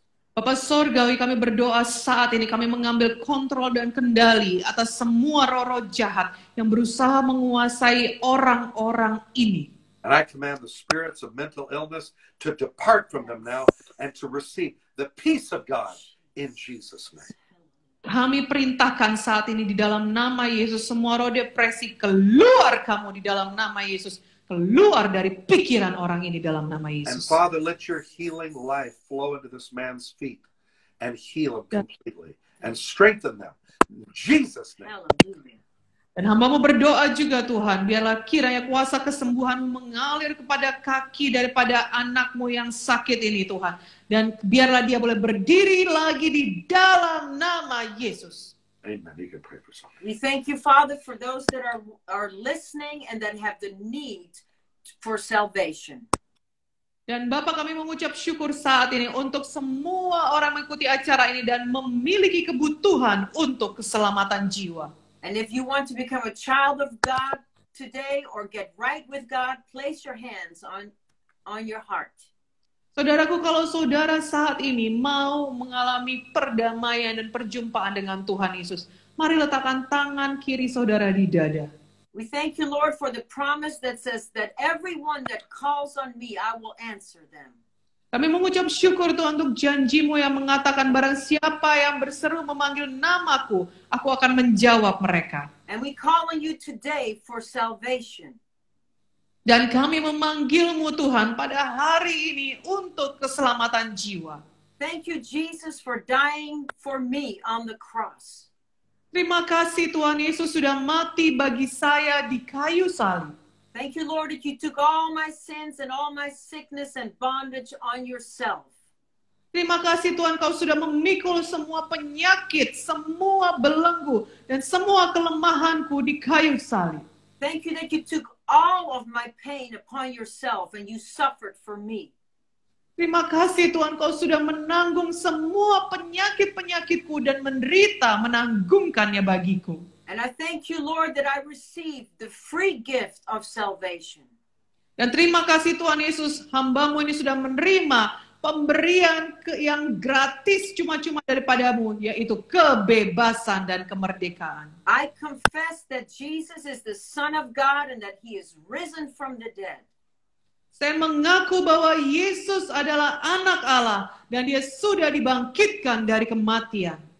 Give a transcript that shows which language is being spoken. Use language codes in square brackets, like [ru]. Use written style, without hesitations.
[id] Bapak Sorgawi, kami berdoa saat ini, kami mengambil kontrol dan kendali atas semua roh-roh jahat yang berusaha menguasai orang-orang ini. [en] And I command the spirits of mental illness to depart from them now and to receive the peace of God in Jesus' name. [id] Kami perintahkan saat ini di dalam nama Yesus, semua roh depresi keluar kamu di dalam nama Yesus. Keluar dari pikiran orang ini dalam nama [en] And [id] Yesus. [en] Father, let your healing life flow into this man's feet and heal him completely and strengthen them. In Jesus' name. Hallelujah. [id] Dan hamba-Mu berdoa juga Tuhan, biarlah kiranya kuasa kesembuhan mengalir kepada kaki daripada anak-Mu yang sakit ini Tuhan. Dan biarlah dia boleh berdiri lagi di dalam nama Yesus. Amen. [en] You can pray for something. We thank you, Father, for those that are listening and that have the need for salvation. [id] Dan Bapak, kami mengucap syukur saat ini untuk semua orang mengikuti acara ini dan memiliki kebutuhan untuk keselamatan jiwa. [en] And if you want to become a child of God today or get right with God, place your hands on your heart. [id] Saudaraku, kalau saudara saat ini mau mengalami perdamaian dan perjumpaan dengan Tuhan Yesus, mari letakkan tangan kiri saudara di dada. [en] We thank you, Lord, for the promise that says that everyone that calls on me, I will answer them. [id] Kami mengucap syukur Tuhan untuk janji-Mu yang mengatakan barang siapa yang berseru memanggil namaku, aku akan menjawab mereka. [en] And we call on you today for salvation. [id] Dan kami memanggil-Mu Tuhan pada hari ini untuk keselamatan jiwa. [en] Thank you, Jesus, for dying for me on the cross. [id] Terima kasih Tuhan Yesus sudah mati bagi saya di kayu salib. [en] Thank you, Lord, that you took all my sins and all my sickness and bondage on yourself. [id] Terima kasih Tuhan Kau sudah memikul semua penyakit, semua belenggu, dan semua kelemahanku di kayu salib. [en] Thank you that you took all of my pain upon yourself and you suffered for me. [id] Terima kasih Tuhan Kau sudah menanggung semua penyakit-penyakitku dan menderita menanggungkannya bagiku. [en] And I thank you, Lord, that I received the free gift of salvation. [id] Dan terima kasih Tuhan Yesus, hamba-Mu ini sudah menerima pemberian yang gratis cuma-cuma daripada-Mu, yaitu kebebasan dan kemerdekaan. [en] I confess that Jesus is the Son of God and that He is risen from the dead. [id] Saya mengaku bahwa Yesus adalah anak Allah dan Dia sudah dibangkitkan dari kematian.